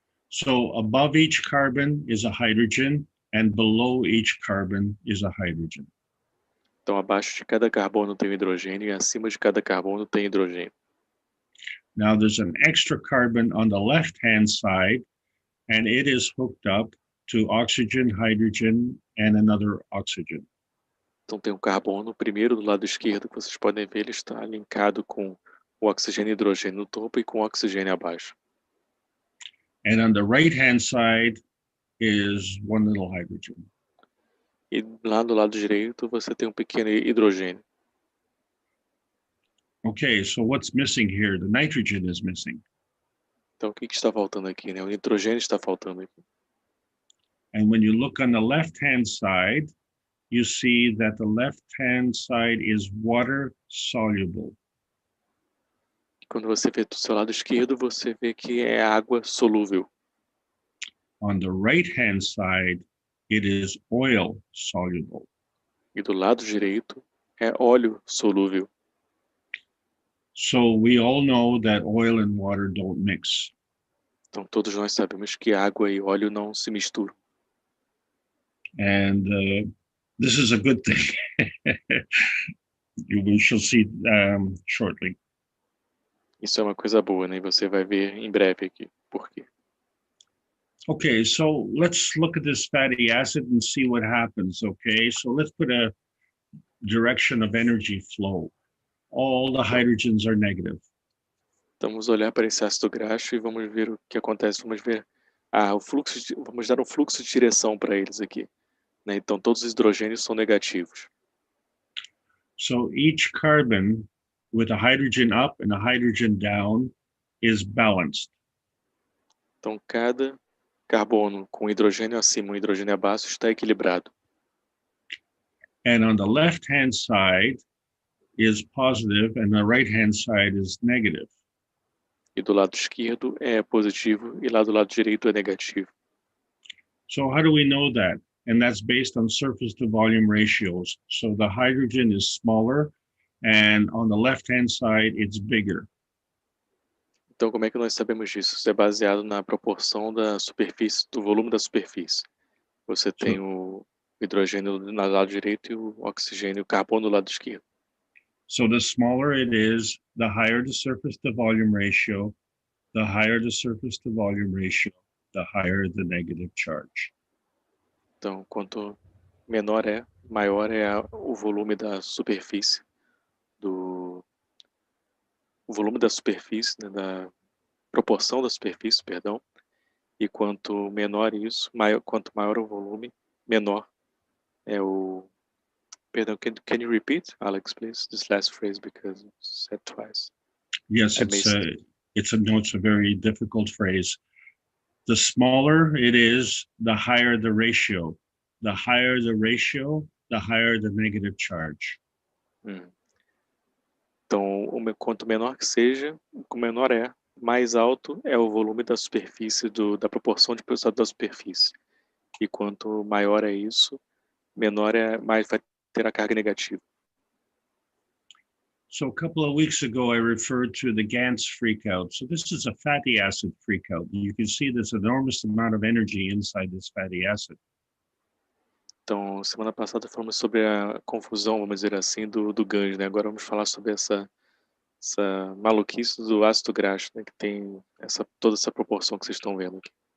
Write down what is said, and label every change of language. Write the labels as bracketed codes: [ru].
[en] So above each carbon is a hydrogen, and below each carbon is a hydrogen. [pt] Então, abaixo de cada carbono tem um hidrogênio e acima de cada carbono tem hidrogênio. [en] Now there's an extra carbon on the left-hand side, and it is hooked up to oxygen, hydrogen, and another oxygen. [pt] Então, tem um carbono primeiro do lado esquerdo, que vocês podem ver, ele está linkado com o oxigênio e hidrogênio no topo e com o oxigênio abaixo. [en] And on the right-hand side is one little hydrogen. [pt] E lá do lado direito você tem um pequeno hidrogênio. [en] Okay, so what's missing here? The nitrogen is missing. [pt] Então, o que está faltando aqui, né? O nitrogênio está faltando aqui. [en] And when you look on the left-hand side, you see that the left-hand side is water soluble. [pt] Quando você vê do seu lado esquerdo, você vê que é água solúvel. [en] On the right-hand side, it is oil soluble. [pt] E do lado direito é óleo solúvel. [en] So we all know that oil and water don't mix. [pt] Então, todos nós sabemos que água e óleo não se misturam. [en] And this is a good thing. We shall see shortly. [pt] Isso é uma coisa boa, né? E você vai ver em breve aqui por quê. [en] Okay, so let's look at this fatty acid and see what happens, okay? So let's put a direction of energy flow. All the hydrogens are negative. [pt] Então, vamos olhar para esse ácido graxo e vamos ver o que acontece. Vamos ver vamos dar um fluxo de direção para eles aqui, né? Então, todos os hidrogênios são negativos. [en] So each carbon with a hydrogen up and a hydrogen down is balanced. [pt] Então, cada carbono com hidrogênio acima e um hidrogênio abaixo está equilibrado. [en] And on the left-hand side is positive and the right-hand side is negative. [pt] E do lado esquerdo é positivo e lá do lado direito é negativo. [en] So how do we know that? And that's based on surface to volume ratios. So the hydrogen is smaller and on the left-hand side it's bigger. [pt] Então, como é que nós sabemos disso? Isso é baseado na proporção da superfície, do volume da superfície. Você tem o hidrogênio do lado direito e o oxigênio, o carbono do lado esquerdo. [en] So the smaller it is, the higher the surface to volume ratio, the higher the surface to volume ratio, the higher the negative charge. [pt] Então, quanto menor é, maior é o volume da superfície, o volume da superfície, né, da proporção da superfície, perdão, e quanto menor isso, quanto maior o volume, menor é o... [en] Perdão, can you repeat, Alex, please, this last phrase because it's said twice. Yes, it's a very difficult phrase. The smaller it is, the higher the ratio. The higher the ratio, the higher the negative charge. [pt] Então, quanto menor que seja, o menor é, mais alto é o volume da superfície, da proporção de pessoal da superfície. E quanto maior é isso, menor é, mais vai ter a carga negativa. [en] So a couple of weeks ago, I referred to the Gans freakout. So this is a fatty acid freakout. You can see there's an enormous amount of energy inside this fatty acid. [pt] Então, semana passada falamos sobre a confusão, vamos dizer assim, do GANs, né? Agora vamos falar sobre essa maluquice do ácido graxo, né? Que tem toda essa proporção que vocês estão vendo aqui.